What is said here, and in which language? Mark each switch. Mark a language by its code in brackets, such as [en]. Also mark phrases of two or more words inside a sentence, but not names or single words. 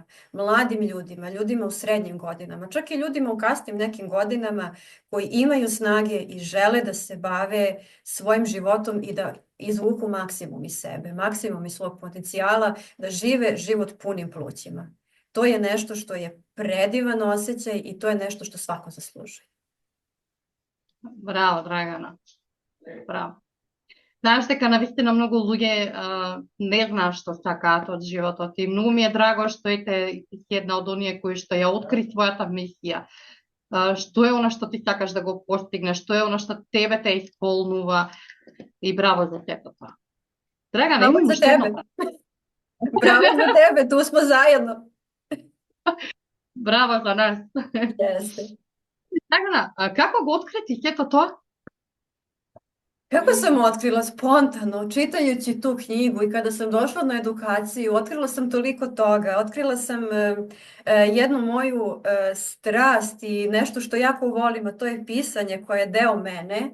[sr] Mladim ljudima, ljudima u srednjim godinama, čak i ljudima u kasnim nekim godinama koji imaju snage i žele da se bave svojim životom i da izvuku maksimum iz sebe, maksimum iz svog potencijala, da žive život punim plućima. To je nešto što je predivan osjećaj i to je nešto što svako zaslužuje. [mk] Браво, Драгана. Браво. Знаеш дека навистина многу луѓе не знаат што сакаат од животот и многу ми е драго што ете ти си една од оние кои што ја откри својата мисија. Што е она што ти сакаш да го постигнеш, што е она што тебе те исполнува и браво за сето тоа. Драгана, [sr] Bраво [mk] имам [sr] za [mk] уште едно [sr] tebe. [mk] прашање. [sr] Bravo za tebe, tu smo zajedno. [mk] Браво за нас. [sr] Jeste. [mk] Драгана, како го открити сето тоа? [sr] Kako sam otkrila spontano, čitajući tu knjigu i kada sam došla na edukaciju, otkrila sam toliko toga. Otkrila sam jednu moju strast i nešto što jako volim, a to je pisanje koje je deo mene.